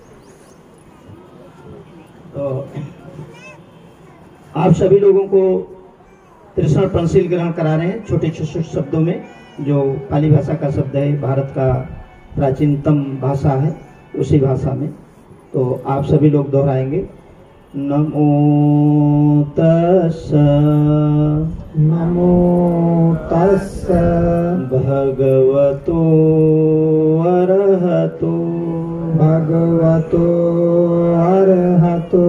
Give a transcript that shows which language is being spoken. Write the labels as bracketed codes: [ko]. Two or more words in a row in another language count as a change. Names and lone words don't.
[hi] तो आप सभी लोगों को तृष्ण पंचशील ग्रहण करा रहे हैं छोटे छोटे शब्दों में, जो पाली भाषा का शब्द है, भारत का प्राचीनतम भाषा है, उसी भाषा में। तो आप सभी लोग दोहराएंगे। [pi] नमो तस्स नमो तस्स भगवतो अरहतो भगवतो अरहतो